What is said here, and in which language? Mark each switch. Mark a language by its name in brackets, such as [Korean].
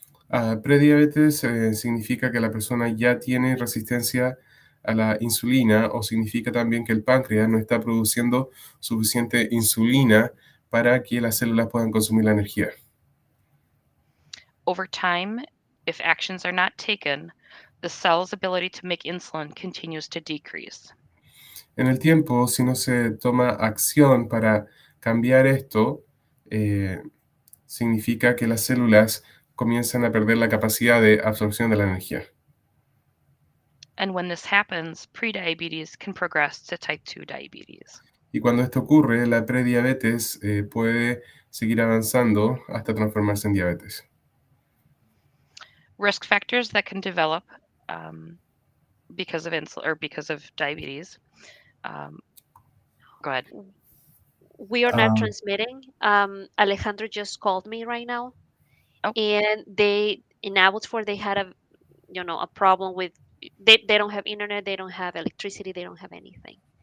[Spanish] Prediabetes significa que la persona ya tiene resistencia a la insulina, o significa también que el páncreas no está produciendo suficiente insulina para que las células puedan consumir la energía. [English] Over time, if actions are not taken, the cell's ability to make insulin continues to decrease. [Spanish] En el tiempo, si no se toma acción para cambiar esto, significa que las células comienzan a perder la capacidad de absorción de la energía. [English] And when this happens, prediabetes can progress to type 2 diabetes. [Spanish] Y cuando esto ocurre, la prediabetes puede seguir avanzando hasta transformarse en diabetes. [English] Risk factors that can develop because of insulin or because of diabetes. Go ahead. We are not Um, transmitting. Alejandro just called me right now, Oh. and they in Abbotsford they had a problem with they don't have internet, they don't have electricity, they don't have anything.